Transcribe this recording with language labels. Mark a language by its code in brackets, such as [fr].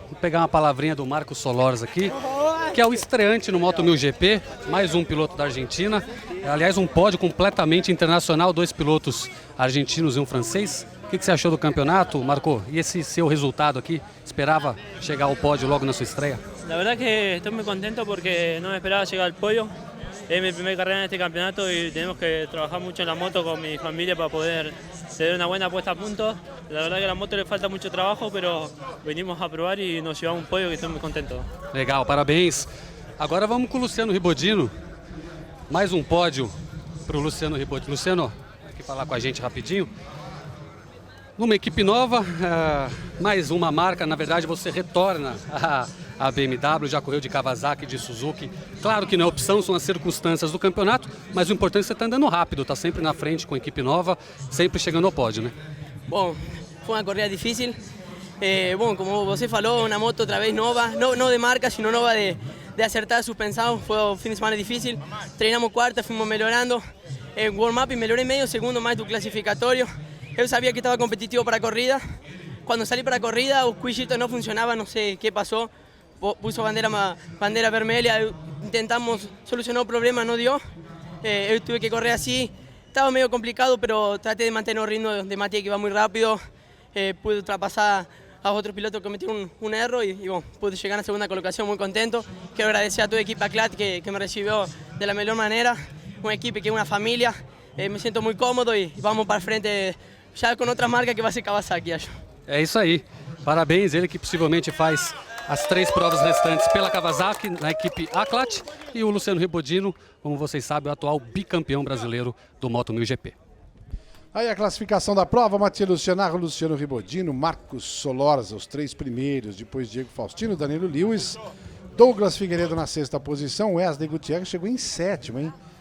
[pt] Vou pegar uma palavrinha do Marcos Solors aqui, que é o estreante no Moto 1000 GP, mais um piloto da Argentina. Aliás, um pódio completamente internacional, 2 pilotos argentinos e um francês. O que você achou do campeonato, Marco? E esse seu resultado aqui? Esperava chegar ao pódio logo na sua estreia? [es] La verdad que estoy muy contento porque no me esperaba llegar al podio. Es mi primera carrera en este campeonato y tenemos que trabajar mucho en la moto con mi familia para poder tener una buena puesta a punto. La verdad que a la moto le falta mucho trabajo, pero venimos a probar y nos llevamos un podio que estoy muy contento. [pt] Legal, parabéns. Agora vamos com o Luciano Ribodino. Mais um pódio para o Luciano Ribodino. Luciano, aqui falar com a gente rapidinho. Numa equipe nova, mais uma marca, na verdade você retorna a BMW, já correu de Kawasaki, de Suzuki. Claro que não é opção, são as circunstâncias do campeonato, mas o importante é que você está andando rápido, está sempre na frente com a equipe nova, sempre chegando ao pódio, né? Bom, foi uma corrida difícil. Bom, como você falou, uma moto outra vez nova, não de marca, sino nova de acertar a suspensão. Foi um fim de semana difícil, treinamos quarta, fomos melhorando. Warm-up melhorei meio segundo mais do classificatório. Eu sabia que estava competitivo para a corrida, [es] cuando salí para corrida, el cuellito no funcionaba, no sé qué pasó. Puso bandera vermelha, intentamos solucionar el problema, no dio. Yo tuve que correr así. Estaba medio complicado, pero traté de mantener el ritmo de Matías, que iba muy rápido. Pude ultrapasar a otros pilotos que cometieron un error y bueno, pude llegar a la segunda colocación muy contento. Quiero agradecer a toda la equipa CLAT que me recibió de la mejor manera. Una equipa que es una familia. Me siento muy cómodo y vamos para frente [pt] já com outra marca que vai ser Kawasaki, acho. É isso aí. Parabéns, ele que possivelmente faz as 3 provas restantes pela Kawasaki, na equipe A-CLAT, e o Luciano Ribodino, como vocês sabem, o atual bicampeão brasileiro do Moto 1000 GP. Aí a classificação da prova: Matias Lucianaro, Luciano Ribodino, Marcos Solorza, os 3 primeiros, depois Diego Faustino, Danilo Lewis, Douglas Figueiredo na 6ª posição, Wesley Gutierrez chegou em 7º, hein?